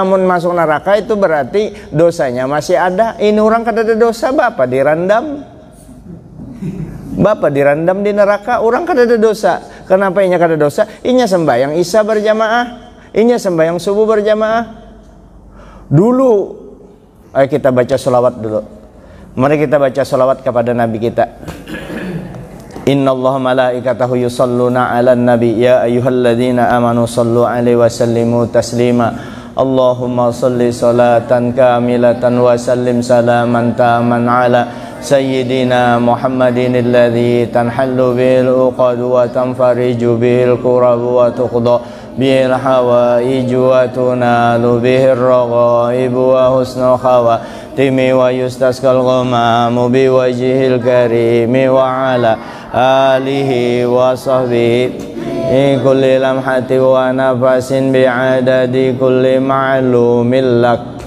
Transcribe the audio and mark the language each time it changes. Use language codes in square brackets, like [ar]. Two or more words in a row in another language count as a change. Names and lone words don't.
[bjn] Amun masuk neraka itu berarti dosanya masih ada. Ini orang kada ada dosa, bapak dirandam. Bapak dirandam di neraka, orang kada ada dosa. Kenapa inya kada dosa? Inya sembahyang Isya berjamaah, inya sembahyang subuh berjamaah. [id] Dulu, ayo kita baca sholawat dulu. Mari kita baca sholawat kepada Nabi kita. [ar] إن الله ملائكته يصلون على النبي يا أيها الذين آمنوا صلوا عليه وسلموا تسليما. اللهم صل صلاة كاملة وسلم سلاما تاما على سيدنا محمد الذي تنحل بالعقد وتنفرج بالكرب وتقضى بالحوائج وتنال بها الرغائب وحسن الخواتيم ويستسقى الغمام بوجهه الكريم وعلى آله وصحبه كل لمحة ونفس بعدد كل معلوم لك.